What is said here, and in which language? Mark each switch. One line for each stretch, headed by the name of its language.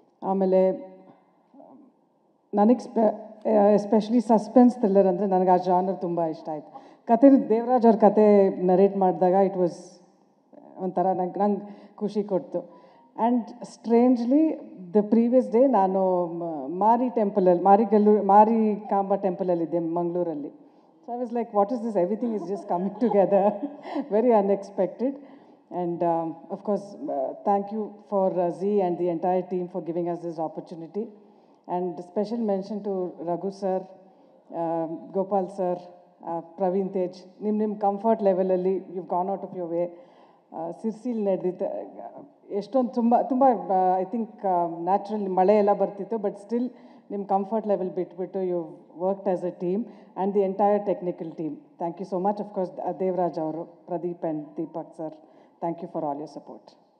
Kannada: ಆಮೇಲೆ ನನಗೆ especially suspense thriller ಅಂದರೆ ನನಗೆ ಆ ಜಾನರ್ ತುಂಬ ಇಷ್ಟ ಆಯಿತು. ಕತೆ ದೇವರಾಜ್ ಅವ್ರ ಕತೆ ನರೇಟ್ ಮಾಡಿದಾಗ
English: it was
Kannada: ಒಂಥರ ನಂಗೆ ಖುಷಿ ಕೊಡ್ತು.
English: and strangely the previous day
Kannada: ನಾನು ಮಾರಿ ಕಾಂಬಾ ಟೆಂಪಲಲ್ಲಿದ್ದೆ ಮಂಗಳೂರಲ್ಲಿ.
English: So I was like, what is this? Everything is just coming together. Very unexpected. And of course, thank you for Zee and the entire team for giving us this opportunity. And special mention to Raghu sir, Gopal sir, Praveen Tej. Nim comfort level alli you've gone out of your way. Sirsil
Kannada: ನಡೆದಿತ್ತು ಎಷ್ಟೊಂದು ತುಂಬ
English: I think naturally
Kannada: ಮಳೆ ಎಲ್ಲ ಬರ್ತಿತ್ತು,
English: But still ನಿಮ್ಮ comfort level ಬಿಟ್ಬಿಟ್ಟು you worked as a team and the entire technical team. Thank you so much. Of course Devaraj ಅವರು, Pradeep and Deepak sir, thank you for all your support.